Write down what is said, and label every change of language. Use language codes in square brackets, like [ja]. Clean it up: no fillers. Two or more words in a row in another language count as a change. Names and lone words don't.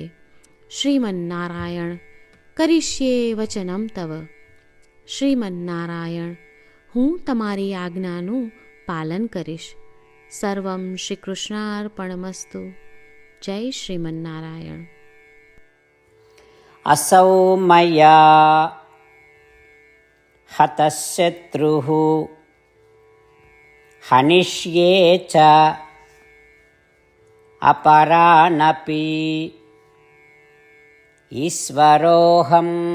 [sa] श्रीमन्नारायण, करिष्ये वचनं तव. [gu] શ્રીમન્નારાયણ, હું તમારી આજ્ઞાનું પાલન કરીશ. [sa] सर्वं श्री कृष्णार्पणमस्तु. [gu] જય શ્રીમન્નારાયણ. [sa] असौ मया हतः शत्रुः हनिष्ये च अपरानपि ईश्वरोऽहम्